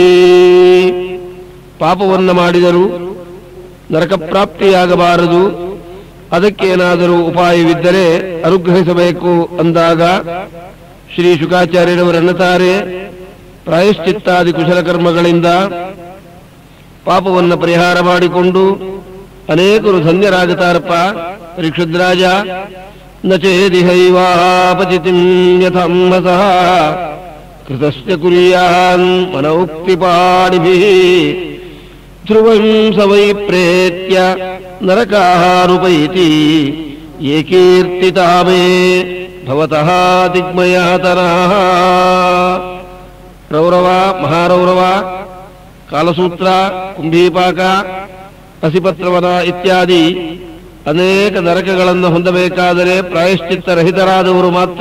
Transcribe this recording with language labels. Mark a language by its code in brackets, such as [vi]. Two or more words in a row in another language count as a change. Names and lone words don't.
[kn] ಪಾಪವನ್ನು ಮಾಡಿದರು ನರಕ ಪ್ರಾಪ್ತಿಯಾಗಬಾರದು, ಅದಕ್ಕೇನಾದರೂ ಉಪಾಯವಿದ್ದರೆ ಅನುಗ್ರಹಿಸಬೇಕು ಅಂದಾಗ ಶ್ರೀ ಶುಕಾಚಾರ್ಯರವರನ್ನುತ್ತಾರೆ, ಪ್ರಾಯಶ್ಚಿತ್ತಾದಿ ಕುಶಲಕರ್ಮಗಳಿಂದ ಪಾಪವನ್ನು ಪರಿಹಾರ ಮಾಡಿಕೊಂಡು ಅನೇಕರು ಧನ್ಯರಾಗುತ್ತಾರಪ್ಪ. [sa] ಪರೀಕ್ಷದ್ರಾಜ ನ ಚೇದಿಹೈವಾಪಚಿತಿಂ ಯಥಾಂಹಸಃ ಕೃತಸ್ಯ ಕುರ್ಯಾನ್ ಮನೌಕ್ತಿಪಾಣಿಭಿಃ ಧ್ರುವಂ ಸ ವೈ ಪ್ರೇತ್ಯ ನರಕಾರುಪೈತಿ ಯೇ ಕೀರ್ತಿತಾ ಮೇ ಭವತಃ ದಿಗ್ಮಯಾತನಃ. [kn] ರೌರವ, ಮಹಾರೌರವ, ಕಾಲಸೂತ್ರ, ಕುಂಭೀಪಾಕ, ಹಸಿಪತ್ರವನ ಇತ್ಯಾದಿ ಅನೇಕ ನರಕಗಳನ್ನು ಹೊಂದಬೇಕಾದರೆ ಪ್ರಾಯಶ್ಚಿತ್ತರಹಿತರಾದವರು ಮಾತ್ರ.